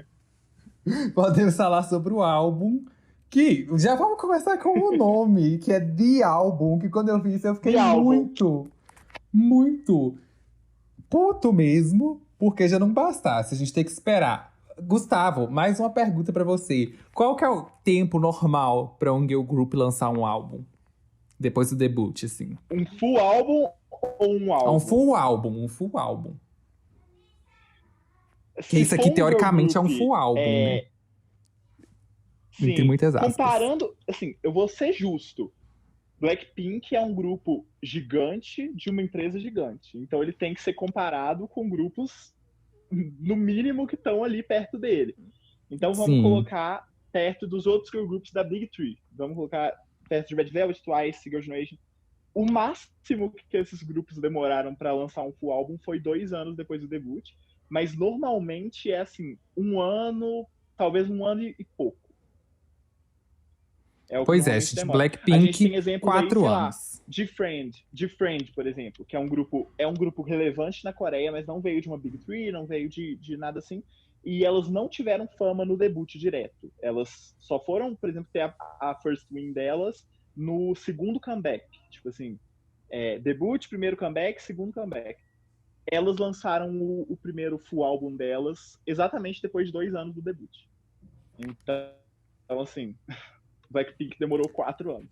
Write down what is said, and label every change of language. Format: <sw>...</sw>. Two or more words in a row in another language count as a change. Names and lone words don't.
<pt>podemos falar sobre o álbum. Que já vamos começar com o nome, que é The Album. Que quando eu vi isso, eu fiquei The Album. muito puto mesmo. Porque já não bastasse, a gente tem que esperar. Gustavo, mais uma pergunta pra você. Qual que é o tempo normal pra um</pt> <en>girl group</en> <pt>lançar um álbum? Depois do debut, assim. Um full álbum ou um É álbum? um full álbum. Se Que isso aqui, for um girl teoricamente, é um group, full álbum, né? Sim, Entre muitas aspas. comparando, assim, eu vou ser justo. Blackpink é um grupo gigante de uma empresa gigante. Então ele tem que ser comparado com grupos, no mínimo, que estão ali perto dele. Então vamos Sim. colocar perto dos outros</pt> <en>girl groups</en> <pt>da Big Three. Vamos colocar perto de Red Velvet, Twice, Girls' Generation. O máximo que esses grupos demoraram para lançar um full álbum foi 2 anos depois do debut. Mas normalmente é assim, 1 ano, talvez 1 ano e pouco. É o que Pois é, normalmente gente. demora. A gente Blackpink, tem exemplos aí, 4 sei lá, anos. de Friend, por exemplo, que é um grupo relevante na Coreia, mas não veio de uma Big Three, não veio de nada assim. E elas não tiveram fama no debut direto. Elas só foram, por exemplo, ter a</pt> <en>first win</en> <pt>delas no segundo comeback. Tipo assim, debut, primeiro comeback, segundo comeback. Elas lançaram o primeiro full álbum delas exatamente depois de 2 anos do debut. Então assim, Blackpink demorou 4 anos.</pt>